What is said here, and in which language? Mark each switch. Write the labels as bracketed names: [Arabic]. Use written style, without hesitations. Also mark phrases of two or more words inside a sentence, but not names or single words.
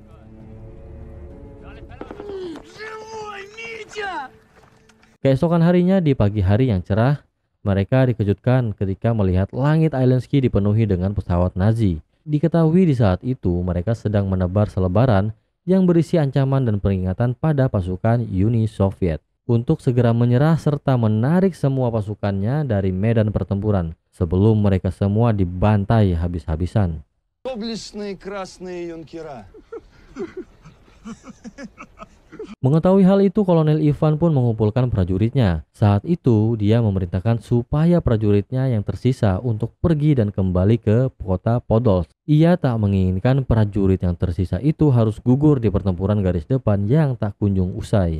[Indonesian] Keesokan harinya di pagi hari yang cerah, mereka dikejutkan ketika melihat langit Islandsky dipenuhi dengan pesawat Nazi. Diketahui di saat itu mereka sedang menebar selebaran yang berisi ancaman dan peringatan pada pasukan Uni Soviet untuk segera menyerah serta menarik semua pasukannya dari medan pertempuran sebelum mereka semua dibantai habis-habisan. [Russian] Доблестные красные юнкера. [Indonesian] Mengetahui hal itu, Kolonel Ivan pun mengumpulkan prajuritnya. Saat itu, dia memerintahkan supaya prajuritnya yang tersisa untuk pergi dan kembali ke kota Podolsk. Ia tak menginginkan prajurit yang tersisa itu harus gugur di pertempuran garis depan yang tak kunjung usai.